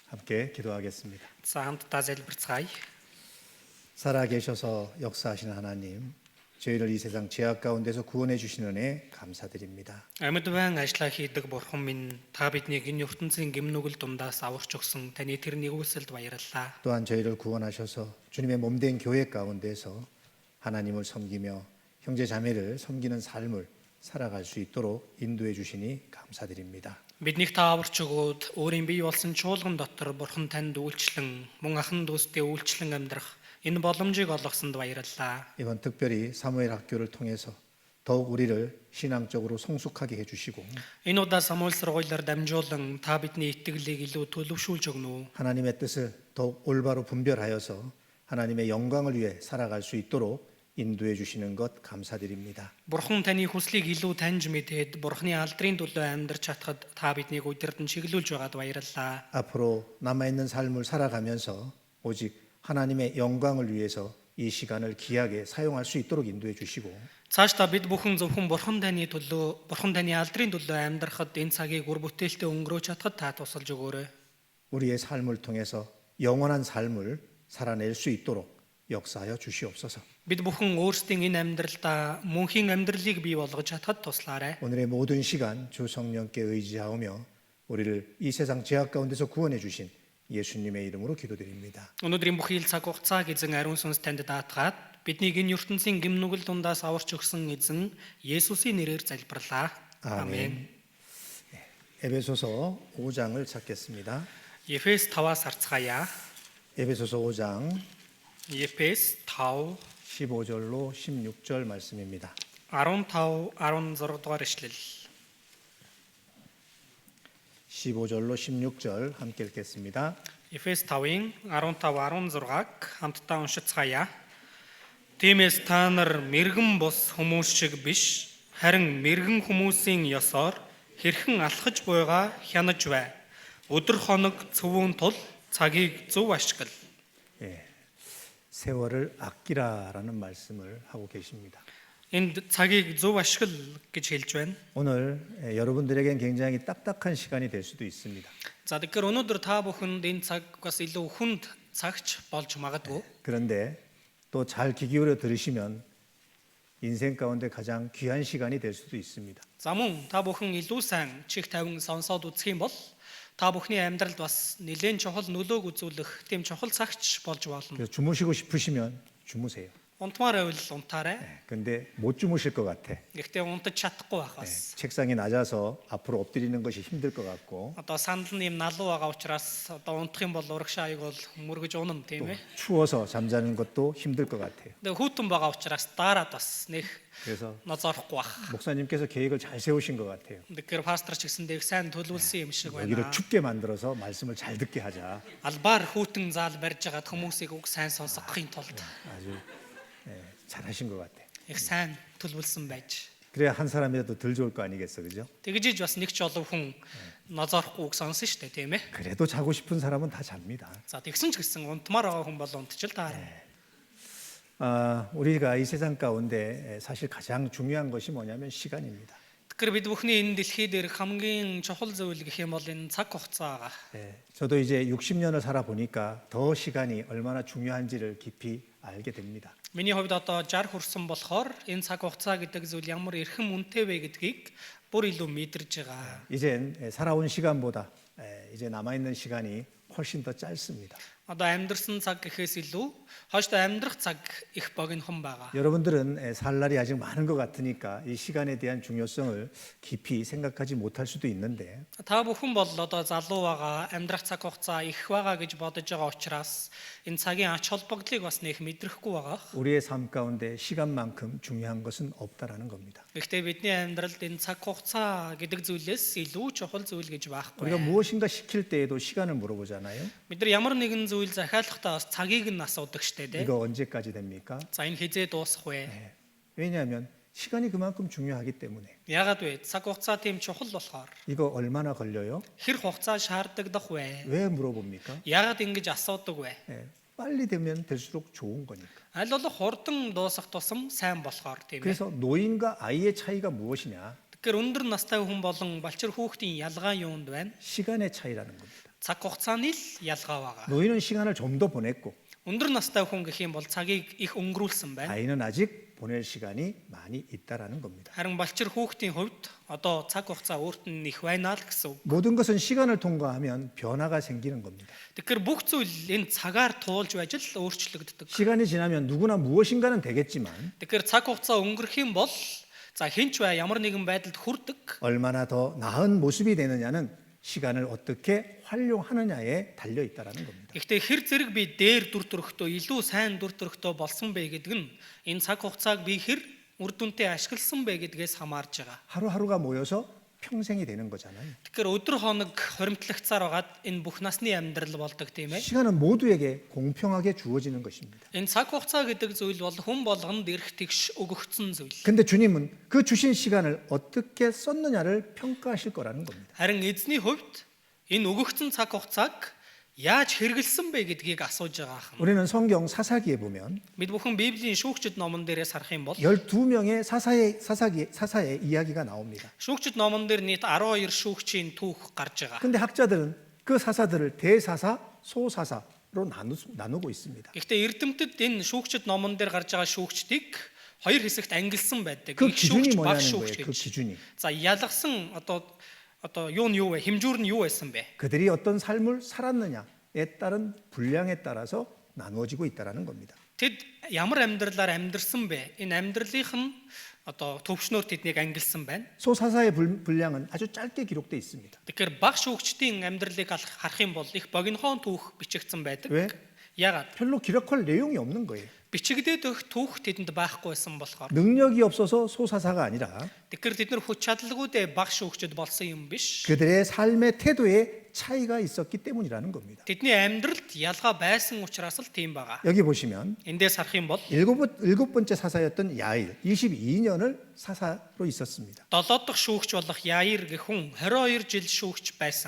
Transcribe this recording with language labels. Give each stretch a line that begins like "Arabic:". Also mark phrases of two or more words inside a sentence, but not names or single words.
Korean: 함께 기도하겠습니다.
Mongolian: За хамтдаа залбирцгаая.
Korean: 살아계셔서 역사하시는 하나님, 저희를 이 세상 죄악 가운데서 구원해 주시는 은혜 감사드립니다.
Mongolian: Амьд байн ажиллаа хийдэг бурхан минь та биднийг энэ ертөнцийн гимнүгэл дундаас аварч өгсөн таны тэр нэгүүлсэлд баярлалаа.
Korean: 또한 저희를 구원하셔서 주님의 몸된 교회 가운데서 하나님을 섬기며 형제 자매를 섬기는 삶을 살아갈 수 있도록 인도해 주시니 감사드립니다.
Mongolian: Биднийг та аварч өгөөд өөрийн бий болсон чуулган дотор бурхан танд үйлчлэн мөн ахан дүүстэй үйлчлэн амьдрах энэ боломжийг олгосонд баярлалаа.
Korean: 이번 특별히 사무엘 학교를 통해서 더욱 우리를 신앙적으로 성숙하게 해주시고
Mongolian: Энэ удаа Самуэль сургуулиар дамжуулан та бидний итгэлийг илүү төлөвшүүлж өгнө.
Korean: 하나님의 뜻을 더욱 올바로 분별하여서 하나님의 영광을 위해 살아갈 수 있도록 인도해 주시는 것 감사드립니다.
Mongolian: Бурхан таны хүслийг илүү таньж мэдээд бурханы алдрын төлөө амьдрч чадхад та биднийг удирдан чиглүүлж байгаад баярлалаа.
Korean: 앞으로 남아있는 삶을 살아가면서 오직 하나님의 영광을 위해서 이 시간을 귀하게 사용할 수 있도록 인도해 주시고
Mongolian: Цаашдаа бид бүхэн зөвхөн бурхан таны төлөө, бурхан таны алдрын төлөө амьдрахад энэ цагийг үр бүтээлтэй өнгөрөөж чадхад та тусалж өгөөрэй.
Korean: 우리의 삶을 통해서 영원한 삶을 살아낼 수 있도록 역사하여 주시옵소서.
Mongolian: Бид бүхэн өөрсдийн энэ амьдралдаа мөнхийн амьдралыг бий болгож чадхад туслаарай.
Korean: 오늘의 모든 시간 주 성령께 의지하오며 우리를 이 세상 죄악 가운데서 구원해 주신 예수님의 이름으로 기도드립니다.
Mongolian: Өнөөдрийн бүхий л цаг хугацааг эзэн ариун сүнс танд даатгаад биднийг энэ ертөнцийн гимнүгэл дундаас аварч өгсөн эзэн Есүсийн нэрээр залбирлаа. Амен.
Korean: 에베소서 5장을 찾겠습니다.
Mongolian: Ефес 5-аас харцгаая.
Korean: 에베소서 5장
Mongolian: Ефес 5
Korean: 15절로 16절 말씀입니다.
Mongolian: 15 16 дугаар ишлэл.
Korean: 15절로 16절 함께 읽겠습니다.
Mongolian: Ефес 5-ын 15 16-г хамтдаа уншицгаая. Тиймээс та нар мэрэгэн бус хүмүүс шиг биш, харин мэрэгэн хүмүүсийн ёсоор хэрхэн алхаж буйгаа хянаж бай. Өдөр хоног цөвөн тул цагийг зөв ашигла.
Korean: 세월을 아끼라라는 말씀을 하고 계십니다.
Mongolian: Энд цагийг зөв ашигла гэж хэлж байна.
Korean: 오늘 여러분들에겐 굉장히 딱딱한 시간이 될 수도 있습니다.
Mongolian: За тэгэхээр өнөөдөр та бүхэнд энэ цаг бас илүү хүнд цагч болж магадгүй.
Korean: 그런데 또 잘 귀 기울여 들으시면 인생 가운데 가장 귀한 시간이 될 수도 있습니다.
Mongolian: За мөн та бүхэн илүү сайн чих тавин сонсоод үзэх юм бол та бүхний амьдралд бас нэлээд чухал нөлөөг үзүүлэх тийм чухал цагч болж болно.
Korean: 그래서 주무시고 싶으시면 주무세요.
Mongolian: Унтмаар байвал унтаарай.
Korean: 근데 못 주무실 것 같아.
Mongolian: Гэхдээ унтаж чадахгүй байх бас.
Korean: 책상이 낮아서 앞으로 엎드리는 것이 힘들 것 같고
Mongolian: Одоо сандал нь юм налуу байгаа учраас одоо унтах юм бол урагшаа аяг бол мөргөж унана тийм ээ.
Korean: 추워서 잠자는 것도 힘들 것 같아요.
Mongolian: Тэгээ хүүтэн байгаа учраас дараад бас нэг
Korean: 그래서
Mongolian: ноцоорохгүй байх.
Korean: 목사님께서 계획을 잘 세우신 것 같아요.
Mongolian: Тэгэхээр пастор ч гэсэн дээг сайн төлөвлөсөн юм шиг
Korean: 여기를
Mongolian: байна.
Korean: 춥게 만들어서 말씀을 잘 듣게 하자.
Mongolian: Албаар хүүтэн заал барьж хагаад хүмүүсийг үг сайн сонсгохын тулд
Korean: 아주 잘하신 것 같아요.
Mongolian: их сайн төлөвлөсөн байж.
Korean: 그래야 한 사람이라도 덜 좋을 거 아니겠어, 그죠?
Mongolian: Тэгжиж бас нэг ч олон хүн ноцоорохгүй үг сонсон шүү дээ, тийм ээ.
Korean: 그래도 자고 싶은 사람은 다 잡니다.
Mongolian: За тэгсэн ч гэсэн унтмаар байгаа хүн бол унтчихл таа.
Korean: 우리가 이 세상 가운데 사실 가장 중요한 것이 뭐냐면 시간입니다.
Mongolian: Тэгэхээр бид бүхний энэ дэлхий дээр хамгийн чухал зүйл гэх юм бол энэ цаг хугацаа байгаа.
Korean: 저도 이제 60년을 살아 보니까 더 시간이 얼마나 중요한지를 깊이 알게 됩니다.
Mongolian: Миний хувьд одоо 60 хүрсэн болохоор энэ цаг хугацаа гэдэг зүйл ямар эрхэм үнэтэй вэ гэдгийг бүр илүү мэдэрж байгаа.
Korean: 이젠 살아온 시간보다 이제 남아 있는 시간이 훨씬 더 짧습니다.
Mongolian: Одоо амьдрсан цаг гэхээс илүү хойшдоо амьдрах цаг их богинохон байгаа.
Korean: 여러분들은 살 날이 아직 많은 것 같으니까 이 시간에 대한 중요성을 깊이 생각하지 못할 수도 있는데
Mongolian: Та бүхэн бол одоо залуу байгаа, амьдрах цаг хугацаа их байгаа гэж бодож байгаа учраас энэ цагийн ач холбогдлыг бас нэх мэдрэхгүй байгаа.
Korean: 우리의 삶 가운데 시간만큼 중요한 것은 없다라는 겁니다.
Mongolian: Гэхдээ бидний амьдралд энэ цаг хугацаа гэдэг зүйлээс илүү чухал зүйл гэж
Korean: 우리가
Mongolian: байхгүй.
Korean: 무엇인가 시킬 때에도 시간을 물어보잖아요.
Mongolian: Бид нар ямар нэгэн зүйл захиалахдаа бас цагийг нь асуудаг штэ дээ.
Korean: 이거 언제까지 됩니까?
Mongolian: За энэ хизээ дуусах вэ?
Korean: 왜냐하면 시간이 그만큼 중요하기 때문에.
Mongolian: Яагаад вэ? Цаг хугацаа тийм чухал болохоор.
Korean: 이거 얼마나 걸려요?
Mongolian: Хэр хугацаа шаарддаг вэ?
Korean: 왜 물어봅니까?
Mongolian: Яагаад ингэж асуудаг вэ?
Korean: 빨리 되면 될수록 좋은 거니까.
Mongolian: Аль болох хурдан дуусах тусам сайн болохоор тийм ээ.
Korean: 그래서 노인과 아이의 차이가 무엇이냐?
Mongolian: Тэгэхээр өндөр настай хүн болон балчир хүүхдийн ялгаа юунд байна?
Korean: 시간의 차이라는 겁니다.
Mongolian: цаг хугацааны л ялгаа байгаа.
Korean: 노인은 시간을 좀 더 보냈고
Mongolian: Өндөр настай хүн гэх юм бол цагийг их өнгөрүүлсэн байна.
Korean: 아이는 아직 보낼 시간이 많이 있다라는 겁니다.
Mongolian: Харин балчир хүүхдийн хувьд одоо цаг хугацаа өөрт нь их байна л гэсэн үг.
Korean: 모든 것은 시간을 통과하면 변화가 생기는 겁니다.
Mongolian: Тэгэхээр бүх зүйл энэ цагаар туулж байж л өөрчлөгддөг.
Korean: 시간이 지나면 누구나 무엇인가는 되겠지만
Mongolian: Тэгэхээр цаг хугацаа өнгөрөх юм бол за хинч бай ямар нэгэн байдалд хүрдэг.
Korean: 얼마나 더 나은 모습이 되느냐는 시간을 어떻게 활용하느냐에 달려 있다라는 겁니다.
Mongolian: Гэхдээ хэр зэрэг би дээр дүр төрхтөө илүү сайн дүр төрхтөө болсон бэ гэдэг нь энэ цаг хугацааг би хэр үр дүнтэй ашигласан бэ гэдгээс хамаарж байгаа.
Korean: 하루하루가 모여서 평생이 되는 거잖아요.
Mongolian: Тэгэхээр өдөр хоног хоримтлагцаар байгаад энэ бүх насны амьдрал болдог тийм ээ.
Korean: 시간은 모두에게 공평하게 주어지는 것입니다.
Mongolian: Энэ цаг хугацаа гэдэг зүйл бол хүн болгонд ирэх тэгш өгөгдсөн зүйл.
Korean: 근데 주님은 그 주신 시간을 어떻게 썼느냐를 평가하실 거라는 겁니다.
Mongolian: Харин эзний хувьд энэ өгөгдсөн цаг хугацааг яаж хэрэгэлсэн бэ гэдгийг асууж байгаа юм.
Korean: 우리는 성경 사사기에 보면
Mongolian: Бид бүхэн Библийн шүүгчд номон дээрээс харах юм бол
Korean: 12명의 사사의 이야기가 나옵니다.
Mongolian: шүүгчд номон дээр нийт 12 шүүгчийн түүх гарч байгаа.
Korean: 근데 학자들은 그 사사들을 대사사, 소사사로 나누고 있습니다.
Mongolian: Гэхдээ эрдэмтэд энэ шүүгчд номон дээр гарч байгаа шүүгчдийг хоёр хэсэгт ангилсан байдаг.
Korean: 그
Mongolian: Их
Korean: 기준이
Mongolian: шүүгч, баг
Korean: 뭐냐는
Mongolian: шүүгч
Korean: 거예요. 그
Mongolian: гэж.
Korean: 기준이.
Mongolian: За ялгсан одоо юу нь юу вэ? Хэмжүүр нь юу байсан бэ?
Korean: 그들이 어떤 삶을 살았느냐에 따른 분량에 따라서 나누어지고 있다라는 겁니다.
Mongolian: Тэд ямар амьдралаар амьдрсан бэ? Энэ амьдралынх нь одоо төвшнөөр тэднийг ангилсан байна.
Korean: 소사사의 분량은 아주 짧게 기록되어 있습니다.
Mongolian: Тэгэхээр баг шүүгчдийн амьдралыг харах юм бол их богинохон түүх бичигдсэн байдаг.
Korean: 왜?
Mongolian: Ягаад?
Korean: 별로 기록할 내용이 없는 거예요.
Mongolian: Бичигдээд өгөх түүх тэдэнд байхгүй байсан болохоор.
Korean: 능력이 없어서 소사사가 아니라
Mongolian: Тэгэхээр тэд нар хүч чадалгүйдээ баг шүүгчд болсон юм биш.
Korean: 그들의 삶의 태도에 차이가 있었기 때문이라는 겁니다.
Mongolian: Тэдний амьдралд ялгаа байсан учраас л тийм байгаа.
Korean: 여기 보시면
Mongolian: Эндээс харах юм бол
Korean: 일곱 번째 사사였던 야일 22년을 사사로 있었습니다.
Mongolian: 7 дахь шүүгч болох Яир гэх хүн 22 жил шүүгч байсан.